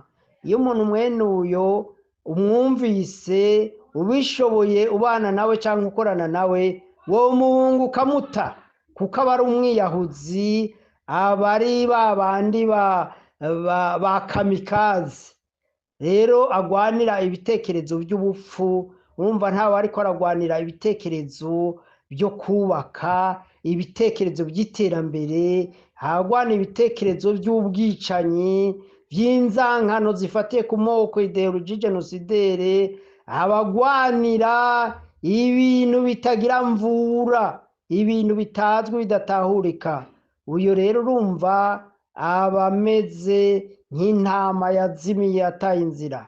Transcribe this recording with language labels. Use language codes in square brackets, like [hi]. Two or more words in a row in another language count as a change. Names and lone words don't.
[rn] Iyo umuntu mwene uyo umwumvise ubishoboye ubana nawe cyangwa ukorana nawe, wo muhungu ukamuta, kuko aba ari umwiyahuzi, aba ari babandi ba kamikazi. Rero agwanira ibitekerezo by'ubupfu, urumva ntawe ariko aragwanira ibitekerezo byo kubaka, ibitekerezo by'iterambere, agwana ibitekerezo by'ubwicanyi, by'inzankano zifatiye ku moko, [fr] ideologie genocidaire, [rn] abagwanira ibintu bitagira mvura, ibintu bitazwi bidatahurika. Uyo rero urumva abameze nk'intama yazimiye ataye inzira.